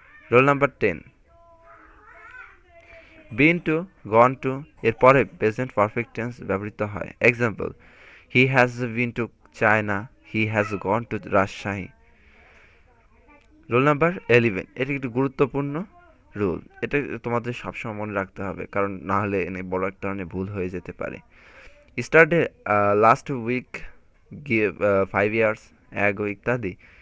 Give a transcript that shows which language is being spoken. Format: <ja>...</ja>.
<en>Rule number 10, been to, gone to</en> <bn>এর পরে present perfect tense ব্যবহৃত হয়।</bn> <en>Example, he has been to China. He has gone to Rajshahi.</en> <bn>Rule number 11, এটি একটি গুরুত্বপূর্ণ rule. এটা তোমাদের সবসময় মনে রাখতে হবে, কারণ না হলে বড় এক ধরনের ভুল হয়ে যেতে পারে।</bn> <en>yesterday, last week, give 5 years ago ইত্যাদি</en>